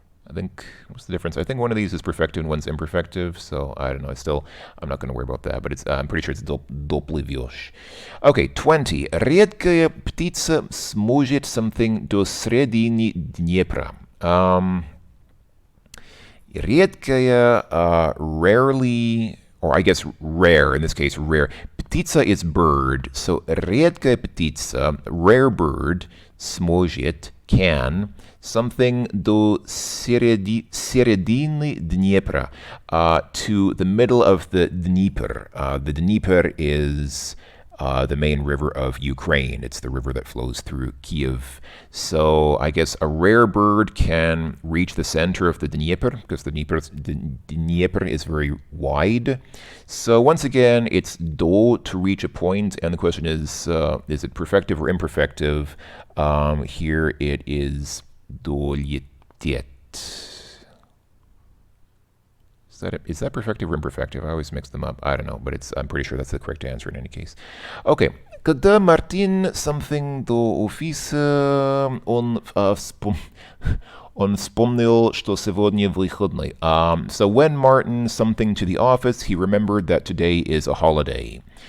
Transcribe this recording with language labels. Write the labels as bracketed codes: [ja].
[en] I think, what's the difference? I think one of these is perfective and one's imperfective, so I don't know. I'm not going to worry about that, but I'm pretty sure it's доплывешь. Okay, 20. [ru] Редкая птица сможет [en] something [ru] до средины Днепра. [en] Редкая, rarely, or I guess rare, in this case, rare. Птица is bird, so [ru] редкая птица, [en] rare bird, [ru] сможет, [en] can, something [ru] до середины Днепра, [en] to the middle of the Dnieper. The Dnieper is the main river of Ukraine. It's the river that flows through Kiev. So I guess a rare bird can reach the center of the Dnieper because the Dnieper is very wide. So once again, it's do to reach a point, and the question is it perfective or imperfective? Here it is dolietet. Is that perfective or imperfective? I always mix them up. I don't know, but I'm pretty sure that's the correct answer in any case. Okay. [ru] Когда Мартин [en] something [ru] до офиса, он вспомнил, что сегодня выходной. [en] So when Martin something to the office, he remembered that today is a holiday.